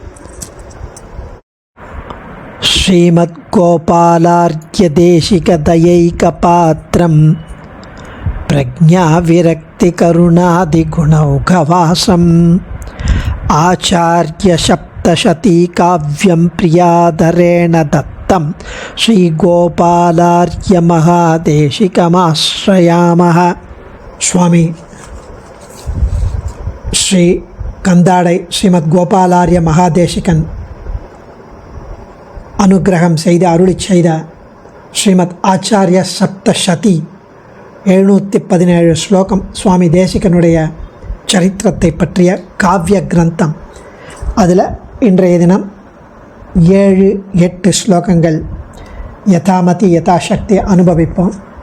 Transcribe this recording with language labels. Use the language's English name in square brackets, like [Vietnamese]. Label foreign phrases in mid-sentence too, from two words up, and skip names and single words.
[Sanskrit] श्रीमद्गोपालार्घ्यदेशिकदयैकपात्रं प्रज्ञाविरक्तिकरुणादिगुणौघवासम् आचार्यसप्तशतीकाव्यं प्रियाधरेण दत्तं श्रीगोपालार्घ्यमहादेशिकमाश्रयामः। [Tamil] स्वामी श्री कंदाडै श्रीमद्गोपालार्य महादेशिकन अनुग्रहम செய்து அருளிச் செய்த ஸ்ரீமத் ஆச்சாரிய சப்தசதி 717 ஸ்லோகம் சுவாமி தேசிகனுடைய சரித்திரத்தை பற்றிய காவிய கிரந்தம். அதில் இன்றைய தினம் 7-8 ஸ்லோகங்கள் [Sanskrit] यथामति यथाशक्ति [Tamil] அனுபவிப்போம்.